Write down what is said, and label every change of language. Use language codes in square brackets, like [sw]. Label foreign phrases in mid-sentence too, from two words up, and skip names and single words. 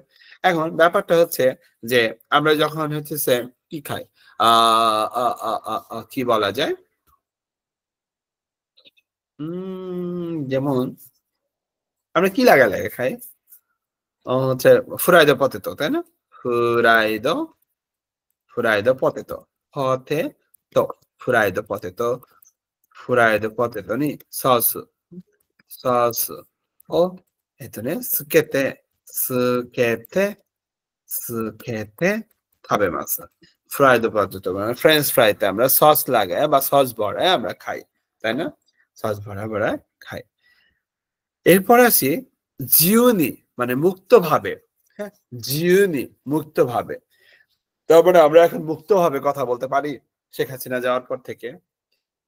[bn] এখন ব্যাপারটা হচ্ছে যে আমরা যখন হচ্ছে কি খাই, কি বলা যায়, যেমন আমরা কি লাগালে খাই, হচ্ছে [en] fried potato, [bn] তাই না? [en] fried fried potato potato fried potato fried potato [ja] ফ্রাইড পটেটো にソースソースをつけてつけてつけて食べます。 [bn] フライドポテト মানে ফ্রেঞ্চ ফ্রাইতে আমরা সস লাগাই বা সস ভরায় আমরা খাই, তাই না? সস ভরা খাই। এরপর আসি জিউনি মানে মুক্তভাবে। হ্যাঁ, জিউনি মুক্তভাবে। তারপরে আমরা এখন মুক্তভাবে কথা বলতে পারি শেখ হাসিনা যাওয়ার পর থেকে।